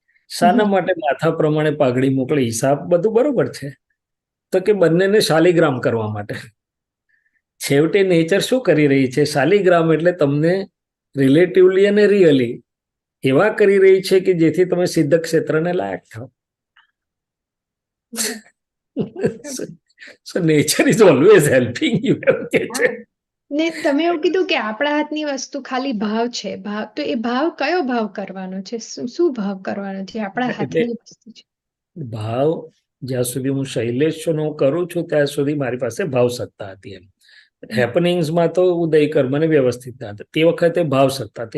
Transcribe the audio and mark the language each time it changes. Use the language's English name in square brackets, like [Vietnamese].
[Gujarati] શાના માટે માથા પ્રમાણે પાઘડી મોકલે? હિસાબ બધું બરોબર છે, તો કે બંનેને શાલિગ્રામ કરવા માટે. છેવટે નેચર શું કરી રહી છે? શાલિગ્રામ એટલે તમને રિલેટિવલી અને રિયલી એવા કરી રહી છે કે જેથી તમે સિદ્ધ ક્ષેત્રને લાયક થાઓ. [English] So nature is always helping you [Gujarati] એમ કે છે. ને તમે એવું કીધું કે આપણા હાથની વસ્તુ ખાલી ભાવ છે. ભાવ તો એ ભાવ કયો ભાવ કરવાનો છે? શું ભાવ કરવાનો છે? આપણા એટલે હાથની વસ્તુ છે. ભાવ જ્યાં સુધી હું શૈલેષ છું ને હું કરું છું ત્યાં સુધી મારી પાસે ભાવ સત્તા હતી. એમ હેપનિંગ્સમાં તો ઉદય કર્મ ને વ્યવસ્થિત હતા, તે વખતે ભાવ સત્તા હતી.